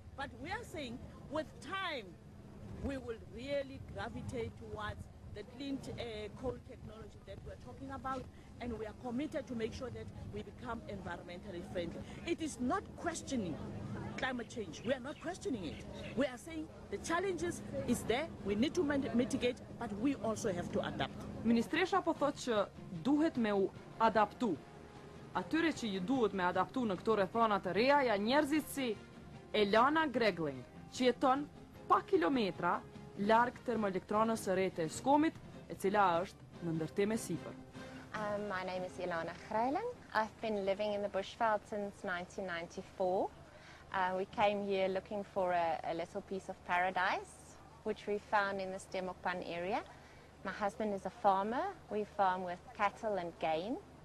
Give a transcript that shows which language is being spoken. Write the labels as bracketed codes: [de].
[en] But we are saying with time, we will really gravitate towards the clean coal technology that we're talking about, and we are committed to make sure that we become environmentally friendly. It is not questioning climate change. We are not questioning it. We are saying the challenges is there, we need to mitigate, but we also have to adapt. [sq] Ministresha po thotë që duhet me u adaptu. Atyre që ju duhet me adaptu në këto rrethona të reja janë njerëzit si Elana Gregling, që jeton pa kilometra larg termoelektranës së re të Skomit, e cila është në ndërtim e sipër. [en] My name is Elana Greiling. I've been living in the bushveld since 1994. We came here looking for a little piece of paradise, which we found in the Stemokpan area. My husband is a farmer. We farm with cattle and game.